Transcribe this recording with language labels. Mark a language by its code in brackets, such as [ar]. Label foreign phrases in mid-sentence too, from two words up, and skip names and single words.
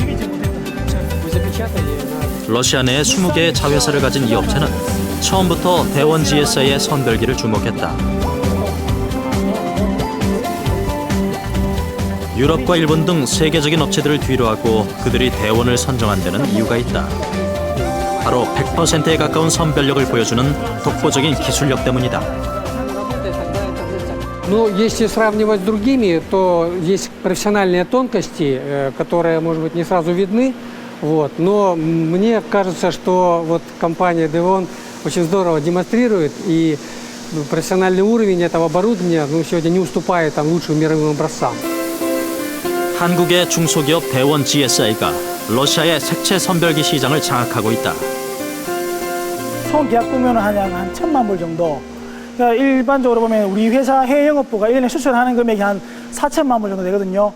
[ko] 러시아 내에 20개의 자회사를 가진 이 업체는 처음부터 대원 GSI의 선별기를 주목했다. 유럽과 일본 등 세계적인 업체들을 뒤로하고 그들이 대원을 선정한 데는 이유가 있다. 바로 100%에 가까운 선별력을 보여주는 독보적인 기술력 때문이다. [ru] Но если сравнивать с другими, то есть профессиональные тонкости, которые, может быть, не сразу видны. Вот. Но мне кажется, что вот компания Devon очень здорово демонстрирует, и профессиональный уровень этого оборудования сегодня не уступает лучшим мировым образцам. [ko] 한국의 중소기업 대원 GSI가 러시아의 색채 선별기 시장을 장악하고 있다. 총 계약 보면 한 1,000만 불 정도. 그러니까 일반적으로 보면 우리 회사 해외 영업부가 1년에 수출하는 금액이 한 4천만 불 정도 되거든요.